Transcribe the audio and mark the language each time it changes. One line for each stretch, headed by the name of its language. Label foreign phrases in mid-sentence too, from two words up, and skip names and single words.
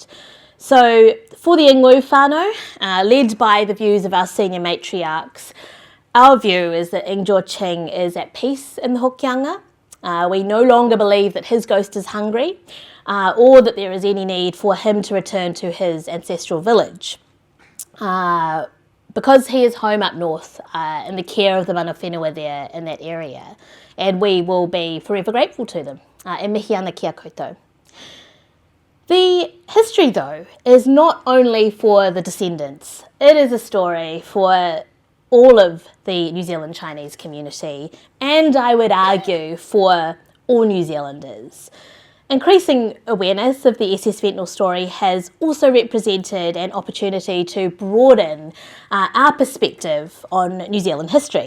English: So for the Ng'u whānau, led by the views of our senior matriarchs, our view is that Ng Jor Ching is at peace in the Hokianga. We no longer believe that his ghost is hungry or that there is any need for him to return to his ancestral village. Because he is home up north in the care of the
Māori: mana whenua
English: there in that area, and we will be forever grateful to them.
Māori: E mihi ana kia koutou.
English: The history, though, is not only for the descendants. It is a story for all of the New Zealand Chinese community, and I would argue for all New Zealanders. Increasing awareness of the SS Ventnor story has also represented an opportunity to broaden our perspective on New Zealand history.